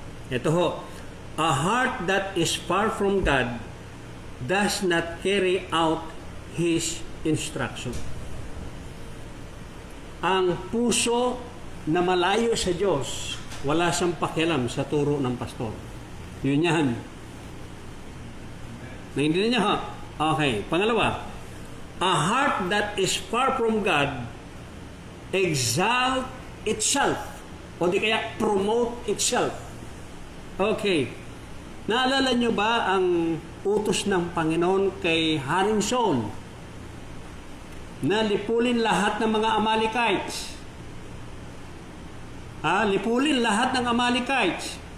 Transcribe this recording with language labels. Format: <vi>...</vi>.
<tl>Ito ho,</tl> <en>a heart that is far from God does not carry out His instruction.</en> <tl>Ang puso na malayo sa Diyos, wala siyang pakialam sa turo ng pastor. Yun yan. Naintindihan niyo ha? Okay. Pangalawa,</tl> <en>a heart that is far from God exalt itself</en> <tl>o di kaya</tl> <en>promote itself. Okay.</en> <tl>Naalala niyo ba ang utos ng Panginoon kay Haring Saul na lipulin lahat ng mga Amalekites? Lipulin lahat ng Amalekites.</tl>